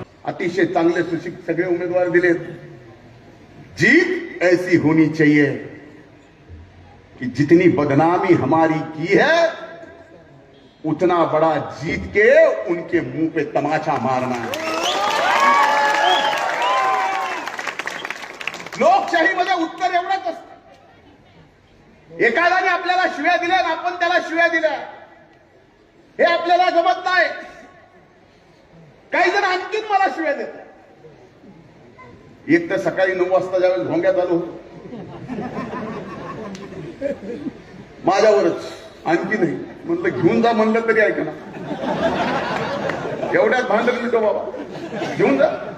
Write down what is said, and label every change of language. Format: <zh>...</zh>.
<mr>अतिशय चांगले सुशिक्षित सगळे उमेदवार दिलेत।</mr> <hi>जीत ऐसी होनी चाहिए कि जितनी बदनामी हमारी की है उतना बड़ा जीत के उनके मुंह पे तमाचा मारना है।</hi> <mr>लोकशाहीमध्ये उत्तर एवढंच असतं, एखाद्याने आपल्याला शिव्या दिल्या आणि आपण त्याला शिव्या दिल्या, हे आपल्याला जमत नाही। काही जण आणखीन मला शिव्या देतात। एक तर सकाळी 9 वाजता ज्यावेळेस भोंग्यात आलो माझ्यावरच, आणखी नाही म्हटलं घेऊन जा, म्हणलं तरी ऐका ना, एवढ्यात भांडण मिटो बाबा, घेऊन जा।</mr>